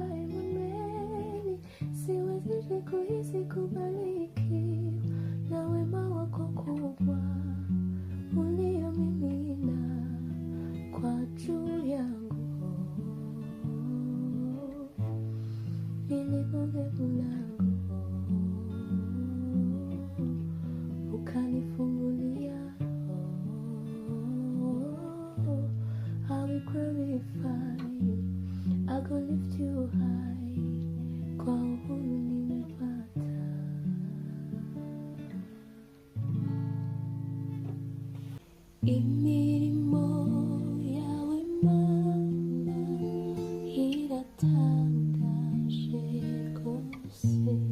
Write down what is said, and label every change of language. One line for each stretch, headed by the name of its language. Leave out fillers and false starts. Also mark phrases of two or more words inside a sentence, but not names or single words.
Swahili: Emanueli, siwezi kuhisi kubariki na wema wako kubwa uliomimina kwa juu yangu. Niligonga mlango ukanifungulia.
English: I will glorify you, I will lift you high.
Swahili: Kwa uhuru nimepata.
Kinyarwanda: Imirimo yawe Mana iratangaje rwose.